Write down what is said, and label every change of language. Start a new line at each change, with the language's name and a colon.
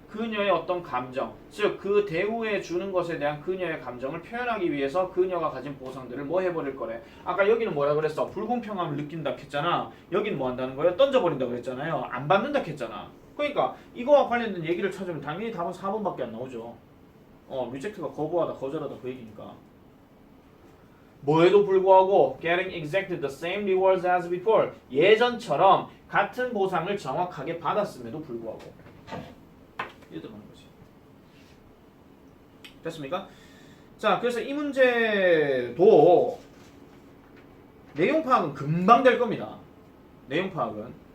Korean: 그녀의 어떤 감정, 즉 그 대우에 주는 것에 대한 그녀의 감정을 표현하기 위해서 그녀가 가진 보상들을 뭐 해버릴 거래. 아까 여기는 뭐라 그랬어? 불공평함을 느낀다 했잖아. 여기는 뭐 한다는 거예요? 던져버린다고 했잖아요. 안 받는다 했잖아. 그러니까 이거와 관련된 얘기를 찾으면 당연히 답은 4번밖에 안 나오죠. 리젝트가 거부하다, 거절하다 그 얘기니까. 뭐에도 불구하고
English: getting exactly the same rewards as before.
Korean: 예전처럼 같은 보상을 정확하게 받았음에도 불구하고. 이렇게 말하는 거지. 됐습니까? 자, 그래서 이 문제도 내용 파악은 금방 될 겁니다. 내용 파악은.